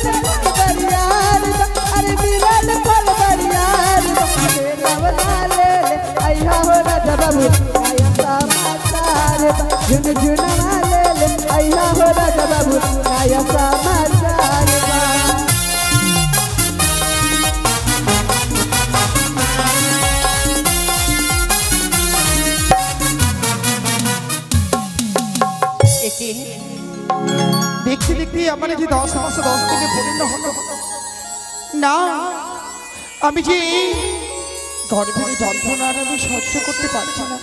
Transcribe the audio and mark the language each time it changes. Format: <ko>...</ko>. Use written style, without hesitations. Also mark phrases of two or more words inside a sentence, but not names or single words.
<bho>फल बरियार अरे मिलन फल बरियार लवना ले अइहा हो राजा बाबू नया समाचार झुन झुनवा ले अइहा हो राजा बाबू नया समाचार</bho> <bn>দেখতে দেখতে আমার যে 10 মাস 10 দিনে পূর্ণ হলো না, আমি যে গর্ভের যন্ত্রণার আমি সহ্য করতে পারছি না।</bn>